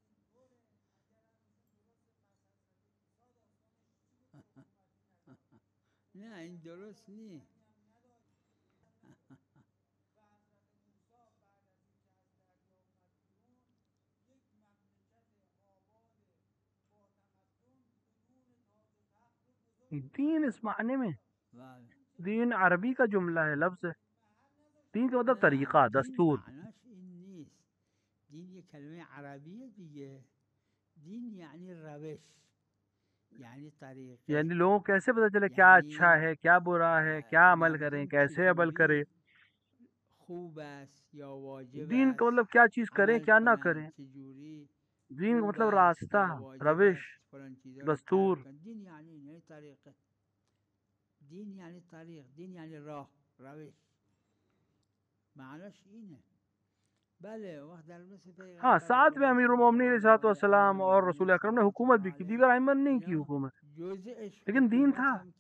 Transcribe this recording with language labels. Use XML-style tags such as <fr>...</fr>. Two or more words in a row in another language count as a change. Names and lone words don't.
<fa>نه این درست نیست.</fa> <ur>دین اس معنی میں دین عربی کا جملہ ہے، لفظ ہے. دین کا مطلب طریقہ، دستور.</ur> <fa>دین یہ کلمه عربیه دیگه. دین یعنی روش، یعنی طریقه،</fa> <ur>یعنی لوگوں کو کیسے پتہ چلے کیا اچھا ہے کیا برا ہے، کیا عمل کریں کیسے عمل کریں.</ur> <fa>خوب است یا واجب.</fa> <ur>دین کا مطلب کیا چیز کریں کیا نہ کریں. دین کا مطلب راستہ، روش، دستور.</ur> <fa>دین یعنی طریقه، دین یعنی طریق، دین یعنی راه، روش، معناش اینه.</fa> <ur>ہاں ساتھ میں</ur> <ar>امیر المومنین علیہ السلام</ar> <ur>اور رسول اکرم نے حکومت بھی کی، دیگر ائمہ نے نہیں کی حکومت، لیکن دین تھا.</ur>